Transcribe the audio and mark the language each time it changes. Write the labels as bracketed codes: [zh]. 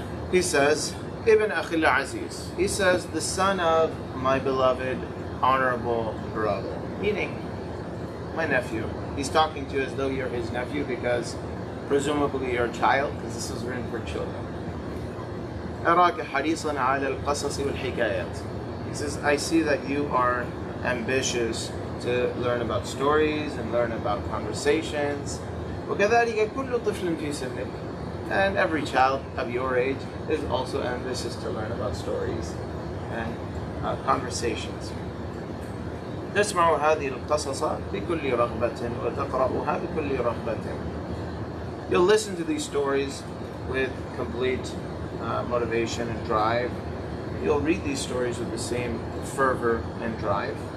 [en] He says, [ar] Ibn Akhil Aziz. [en] He says, the son of my beloved, honorable brother. Meaning, my nephew. He's talking to you as though you're his nephew because presumably you're a child, because this is written for children. [ar] أراك حريصا على القصص والحكايات. [en] He says, I see that you are ambitious to learn about stories and learn about conversations. [ar] وكذلك كل طفل في سنك. [en] And every child of your age is also ambitious to learn about stories and conversations. [ar] تسمع هذه القصص بكل رغبة وتقرأها بكل رغبة. [en] You'll listen to these stories with complete motivation and drive. You'll read these stories with the same fervor and drive.